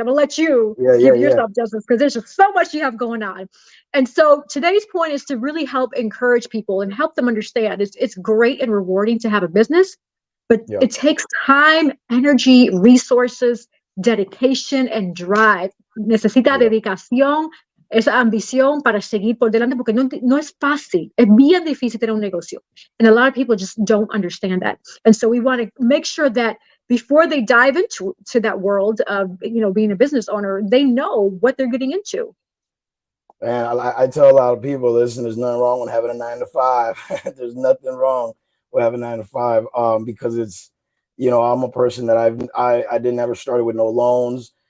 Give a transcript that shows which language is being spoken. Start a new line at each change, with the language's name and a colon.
English: I'm going to let you give yourself justice because there's just so much you have going on. And so today's point is to really help encourage people and help them understand it's great and rewarding to have a business, but it takes time, energy, resources, dedication and drive.
Spanish: Necesita dedicación, esa ambición para seguir por delante porque no es fácil. Es bien difícil tener un negocio.
English: And a lot of people just don't understand that. And so we want to make sure that before they dive into that world of being a business owner, they know what they're getting into. And I tell a lot of people, listen, there's nothing wrong with having a 9 to 5. There's nothing wrong with having 9 to 5 because it's, I'm a person that I didn't ever started with no loans.